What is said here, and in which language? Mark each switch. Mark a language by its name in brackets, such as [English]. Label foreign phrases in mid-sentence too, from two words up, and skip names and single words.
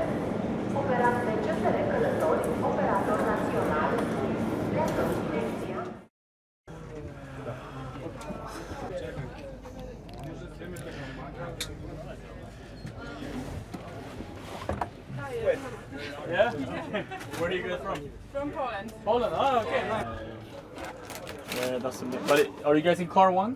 [Romanian] operat de CFR Călători, operator național, pleacă în direcția. [English] Yeah? Where do you get from? From Poland. Poland. Oh, okay, nice. Yeah, that's but are you guys in car one?